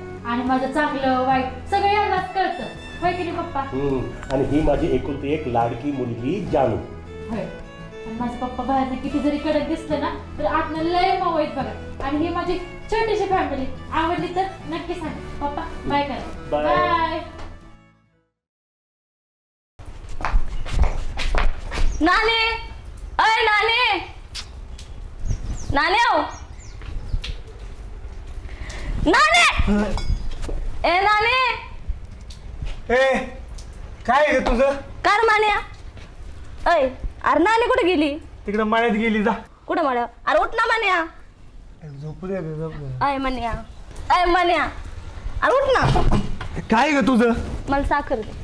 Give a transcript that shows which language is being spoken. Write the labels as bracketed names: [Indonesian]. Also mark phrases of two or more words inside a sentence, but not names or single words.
[Marathi] आणि माझं चांगलं वाईट सगळं यांनाच कळतं. होय की नाही पप्पा? आणि ही माझी एकुलती एक लाडकी मुलगी जानू. होय. आणि माझे पप्पा बाहेरनं किती जरी कडक दिसलं ना तर आतनं लय मऊ आहेत बघा. आणि ही माझी छोटीशी फॅमिली आवडली तर नक्की सांग. पप्पा बाय करा. Bye. बाय. नाने, अय नाने, नाने हो, नाने, ए नाने. ए काय आहे ग तुझं? कार मान्या. अय अरे नाने कुठे गेली? तिकडं माळ्यात गेली. जा कुठं म्हणा. अरे उठ ना मान्या. झोपू दे झोप दे. अय मान्या, अय मान्या, अरे उठ ना. काय ग तुझं? मला साखर दे.